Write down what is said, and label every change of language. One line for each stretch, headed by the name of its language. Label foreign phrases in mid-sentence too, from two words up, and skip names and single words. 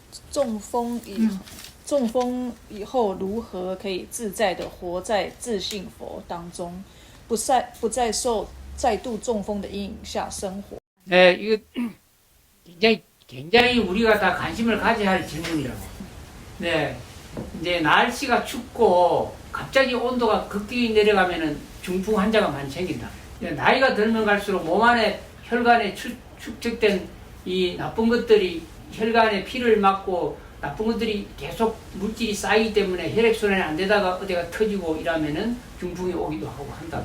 Chinese: 中风以后如何可以自在的活在自信佛当中，不再受再度中风的阴影下生活？
Korean: 네, 이거 굉장히 우리가 다 관심을 가져야 할 질문이라고. 네, 이제 날씨가 춥고 갑자기 온도가 급격히 내려가면은 중풍 환자가 많이 생긴다. 나이가 들면 갈수록 몸 안에 혈관에 축적된 이 나쁜 것들이 혈관에 피를 막고 나쁜 것들이 계속 물질이 쌓이기 때문에 혈액순환이 안 되다가 어디가 터지고 이러면은 중풍이 오기도 하고 한다.